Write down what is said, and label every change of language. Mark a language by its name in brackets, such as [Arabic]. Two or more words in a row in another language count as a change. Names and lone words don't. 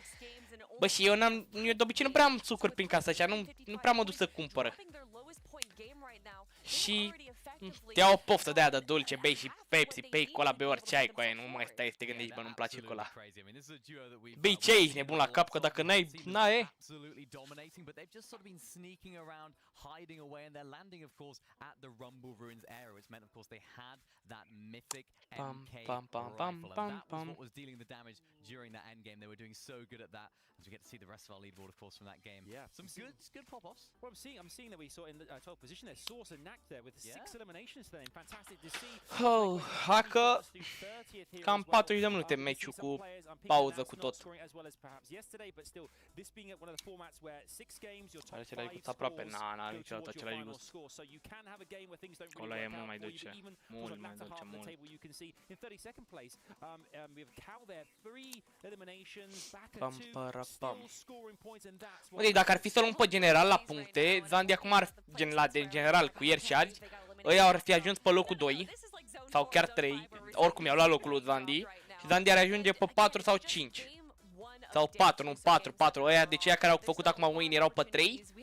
[Romanian] Bă, și eu de obicei nu prea am sucuri prin casă, așa, nu prea mă duc să cumpără. Și te ia o poftă de aia de dulce, bei și Pepsi, bei cola, bei orice ai cu aia, nu mai stai să te gândești, bă, nu-mi place cola. Bei ce ești nebun la cap, că dacă n-ai, e. [English] Hiding away, and they're landing, of course, at the Rumble Ruins area, which meant, of course, they had that mythic MK rifle, and that was what was dealing the damage during that end game. They were doing so good at that, as we get to see the rest of our leaderboard, of course, from that game. Yeah, some good pop-offs. Well, I'm seeing that we saw in the 12th position there, Source and Knack there with 6 eliminations. [Romanian] Oh, hacă cam 40 de minute meciul cu pauză cu tot. Are același gust aproape, n-are niciodată același gust. Acolo e mult mai dulce, mult mai dulce, mult. Pam, para, pam. Deci dacă ar fi să luăm pe general la puncte, Zandi acum ar de general cu ieri și azi, ăia ar fi ajuns pe locul 2 sau chiar 3, oricum i-au luat locul lui Zandi și Zandi ar ajunge pe 4 sau 5. Sau 4, nu 4, ăia de ceea care au făcut acum win erau pe 3.